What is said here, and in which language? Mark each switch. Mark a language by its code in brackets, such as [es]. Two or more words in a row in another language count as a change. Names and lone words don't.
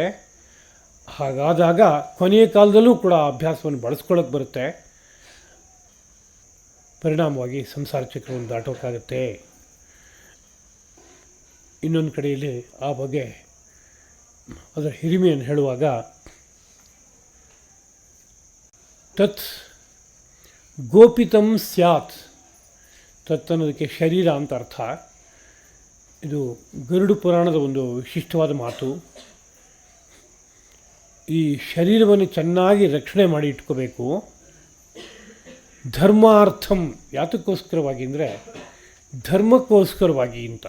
[kn] ಹಾಗಾದಾಗ ಕೊನೆಯ ಕಾಲದಲ್ಲೂ ಕೂಡ ಅಭ್ಯಾಸವನ್ನು ಬಳಸ್ಕೊಳ್ಳೋಕೆ ಬರುತ್ತೆ. ಪರಿಣಾಮವಾಗಿ ಸಂಸಾರ ಚಕ್ರವನ್ನು ದಾಟೋಕ್ಕಾಗುತ್ತೆ. ಇನ್ನೊಂದು ಕಡೆಯಲ್ಲಿ ಆ ಬಗ್ಗೆ ಅದರ ಹಿರಿಮೆಯನ್ನು ಹೇಳುವಾಗ, [sa] ತತ್ ಗೋಪಿತಂ ಸ್ಯಾತ್. [kn] ತತ್ ಅನ್ನೋದಕ್ಕೆ ಶರೀರ ಅಂತ ಅರ್ಥ. ಇದು ಗರುಡ ಪುರಾಣದ ಒಂದು ವಿಶಿಷ್ಟವಾದ ಮಾತು. ಈ ಶರೀರವನ್ನು ಚೆನ್ನಾಗಿ ರಕ್ಷಣೆ ಮಾಡಿ ಇಟ್ಕೋಬೇಕು. ಧರ್ಮಾರ್ಥಂ, ಯಾತಕ್ಕೋಸ್ಕರವಾಗಿ ಅಂದರೆ ಧರ್ಮಕ್ಕೋಸ್ಕರವಾಗಿ ಅಂತ.